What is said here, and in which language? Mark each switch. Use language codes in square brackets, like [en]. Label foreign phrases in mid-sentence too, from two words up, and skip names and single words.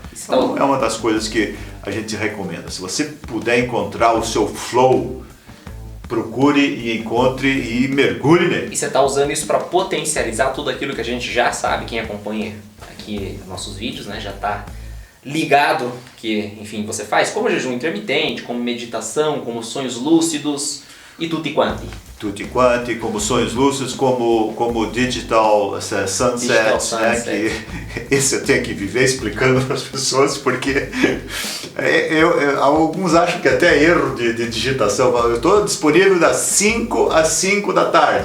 [pt] Então, é uma das coisas que a gente recomenda. Se você puder encontrar o seu flow, procure e encontre e mergulhe nele. E você está usando isso para potencializar tudo aquilo que a gente já sabe, quem acompanha aqui nossos vídeos, né, já está ligado que, enfim, você faz como jejum intermitente, como meditação, como sonhos lúcidos e [it] tutti quanti. Tutti quanti, [pt] como sonhos lúcidos, como [en] digital sunset, [pt] né? Que esse eu tenho que viver explicando para as pessoas, porque alguns acham que até é erro de digitação. Eu estou disponível das 5 às 5 da tarde.